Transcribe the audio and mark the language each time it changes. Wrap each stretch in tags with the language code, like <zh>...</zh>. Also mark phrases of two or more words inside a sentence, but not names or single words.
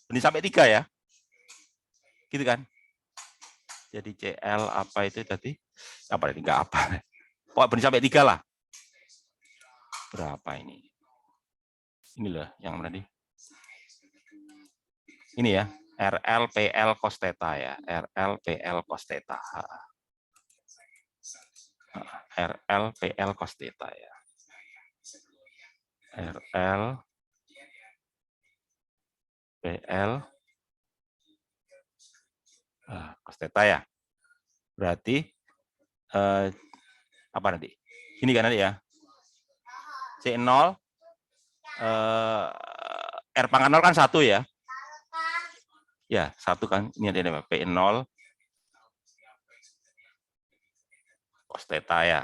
<id>Berdiri sampai 3 ya. Gitu kan? Jadi CL apa itu tadi? Apa tadi? Enggak apa. Pokoknya berdiri sampai 3 lah. Berapa ini? Ini loh yang tadi. Ini ya. RL PL cos theta ya. RL PL cos theta. RL PL cos theta ya. RL PL cos theta ya. Berarti apa nanti? Ini kan nanti ya. C0 R pangkat 0 kan 1 ya. Ya, 1 kan. Ini ada P0 cos theta ya.</id>